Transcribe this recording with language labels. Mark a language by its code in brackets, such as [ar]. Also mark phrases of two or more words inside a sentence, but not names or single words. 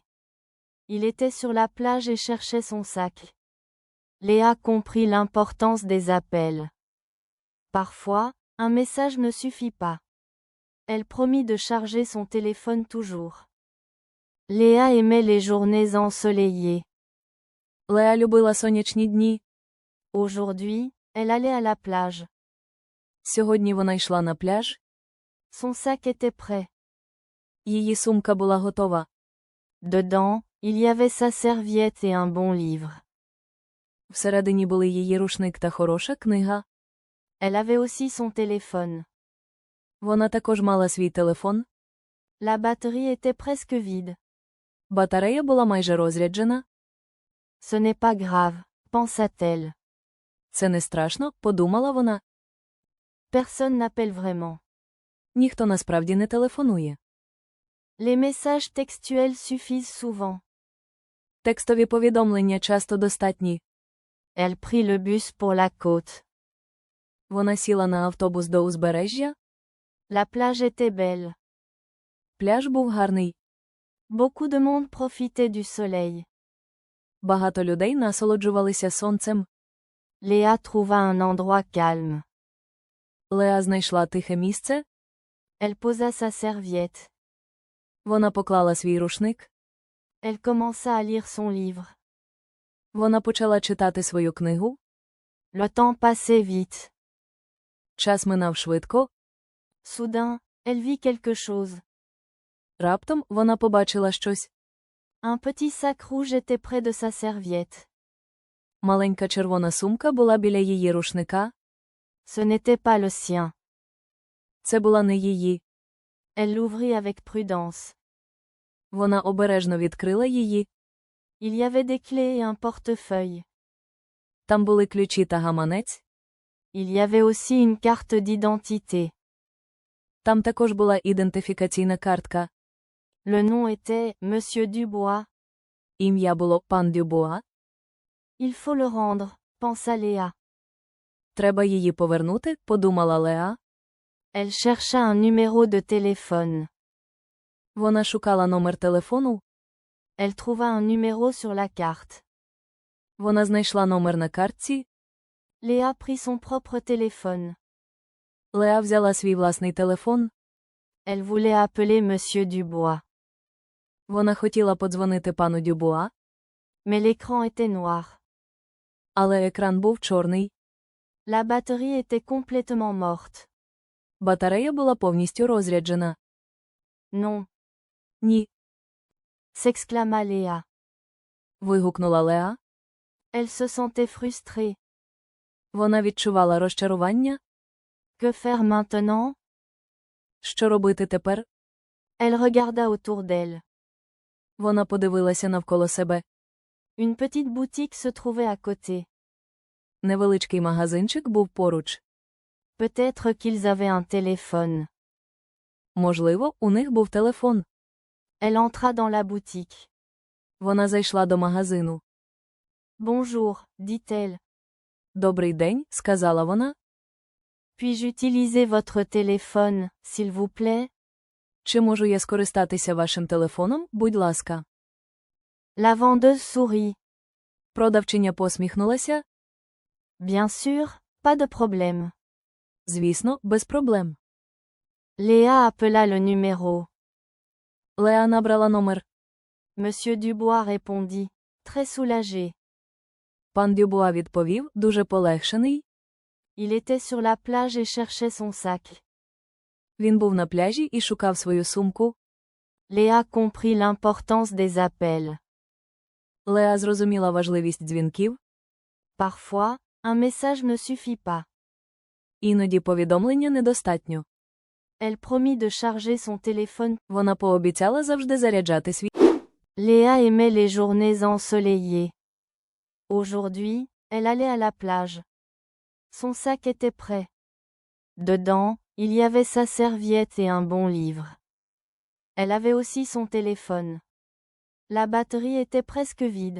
[fr] Il était sur la plage et cherchait son sac. Léa comprit l'importance des appels. Parfois, un message ne suffit pas. Elle promit de charger son téléphone toujours. Léa aimait les journées ensoleillées. [uk] Леа любила сонячні дні. [fr] Aujourd'hui, elle allait à la plage. [uk] Сьогодні вона йшла на пляж. [fr] Son sac était prêt. [uk] Її сумка була готова. [fr] Dedans, il y avait sa serviette et un bon livre. [uk] Всередині були її рушник та хороша книга. [fr] Elle avait aussi son téléphone. [uk] Вона також мала свій телефон. [fr] La batterie était presque vide. [uk] Батарея була майже розряджена. [fr] Ce n'est pas grave, pensa-t-elle. [uk] Це не страшно, подумала вона. [fr] Personne n'appelle vraiment. [uk] Ніхто насправді не телефонує. [fr] Les messages textuels suffisent souvent. [uk] Текстові повідомлення часто достатні. [fr] Elle prit le bus pour la côte. [uk] Вона сіла на автобус до узбережжя. [fr] La plage était belle. [uk] Пляж був гарний. [fr] Beaucoup de monde profitait du soleil. [uk] Багато людей насолоджувалися сонцем. [fr] Léa trouva un endroit calme. [uk] Леа знайшла тихе місце. [fr] Elle posa sa serviette. [uk] Вона поклала свій рушник. [fr] Elle commença à lire son livre. [uk] Вона почала читати свою книгу. [fr] Le temps passait vite. [uk] Час минав швидко. [fr] Soudain, elle vit quelque chose. [uk] Раптом вона побачила щось. [fr] Un petit sac rouge était près de sa serviette. [uk] Маленька червона сумка була біля її рушника. [fr] Ce n'était pas le sien. [uk] Це була не її. [fr] Elle l'ouvrit avec prudence. [uk] Вона обережно відкрила її. [fr] Il y avait des clés et un portefeuille. [uk] Там були ключі та гаманець. [fr] Il y avait aussi une carte d'identité. [uk] Там також була ідентифікаційна картка. [fr] Le nom était Monsieur Dubois. [uk] Ім'я було пан Дюбуа. [fr] Il faut le rendre, pensa Léa. [uk] Треба її повернути, подумала Леа. [fr] Elle chercha un numéro de téléphone. [uk] Вона шукала номер телефону. [fr] Elle trouva un numéro sur la carte. [uk] Вона знайшла номер на картці. [fr] Léa prit son propre téléphone. [uk] Леа взяла свій власний телефон. [fr] Elle voulait appeler Monsieur Dubois. [uk] Вона хотіла подзвонити пану Дюбуа, [fr] Mais l'écran était noir. [uk] але екран був чорний. [fr] La batterie était complètement morte. [uk] Батарея була повністю розряджена. [fr] Non, [uk] Ні, [fr] s'exclama Léa. [uk] вигукнула Леа. [fr] Elle se sentait frustrée. [uk] Вона відчувала розчарування. [fr] Que faire maintenant? [uk] Що робити тепер? [fr] Elle regarda autour d'elle. [uk] Вона подивилася навколо себе. [fr] Une petite boutique se trouvait à côté. [uk] Невеличкий магазинчик був поруч. [fr] Peut-être qu'ils avaient un téléphone. [uk] Можливо, у них був телефон. [fr] Elle entra dans la boutique. [uk] Вона зайшла до магазину. [fr] Bonjour, dit-elle. [uk] «Добрий день», – сказала вона. [fr] Puis-je utiliser votre téléphone, s'il vous plaît? [uk] Чи можу я скористатися вашим телефоном, будь ласка? [fr] La vendeuse sourit. [uk] Продавчиня посміхнулася. [fr] Bien sûr, pas de problème. [uk] Звісно, без проблем. [fr] Léa appela le numéro. [uk] Леа набрала номер. [fr] Monsieur Dubois répondit, très soulagé. [uk] Пан Дюбуа відповів, дуже полегшений. [fr] Il était sur la plage et cherchait son sac. [uk] Він був на пляжі і шукав свою сумку. [fr] Léa comprit l'importance des appels. [uk] Леа зрозуміла важливість дзвінків. [fr] Parfois, un message ne suffit pas. [uk] Іноді повідомлення недостатньо. [fr] Elle promit de charger son téléphone. [uk] Вона пообіцяла завжди заряджати свій. [fr] Léa aimait les journées ensoleillées. Aujourd'hui, elle allait à la plage. Son sac était prêt. Dedans, il y avait sa serviette et un bon livre. Elle avait aussi son téléphone. La batterie était presque vide.